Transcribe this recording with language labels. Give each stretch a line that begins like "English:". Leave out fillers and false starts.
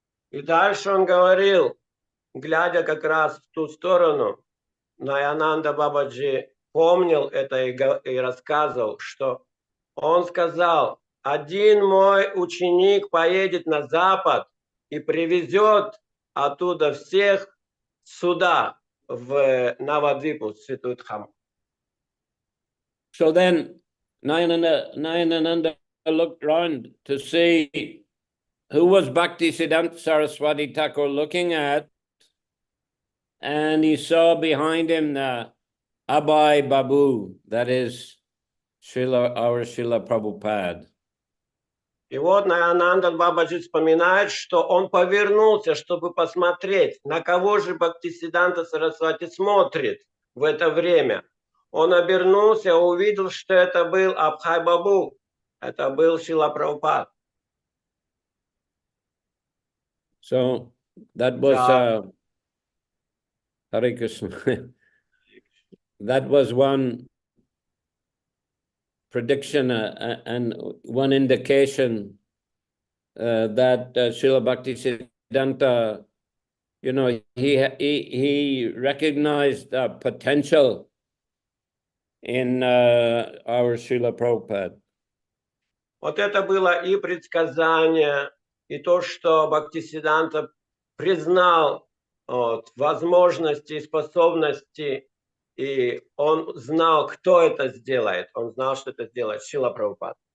Russian: И дальше он говорил, глядя как раз в ту сторону, Наянанда Бабаджи помнил это и рассказывал, что он сказал, один мой ученик поедет на Запад и привезет оттуда всех сюда, в Навадвипу, Святую Дхаму.
English: So then Nayananda looked round to see who was Bhaktisiddhanta Saraswati Thakur looking at, and he saw behind him the Abhay Babu, that is our Srila Prabhupada.
Russian: И вот Наянанда Бабаджи вспоминает, что он повернулся, чтобы посмотреть, на кого же Бхактисиддханта Сарасвати смотрит в это время. Он обернулся, увидел, что это был Абхай Бабу, это был Шрила Прабхупад.
English: So that was Hare Krishna. That was one prediction and one indication that Srila Bhaktisiddhanta, he recognized potential in our Srila Prabhupada.
Russian: Вот это было и предсказание, и то, что Бхактисиддханта признал возможности и способности, и он знал, кто это сделает. Он знал, что это сделает Шрила Прабхупада.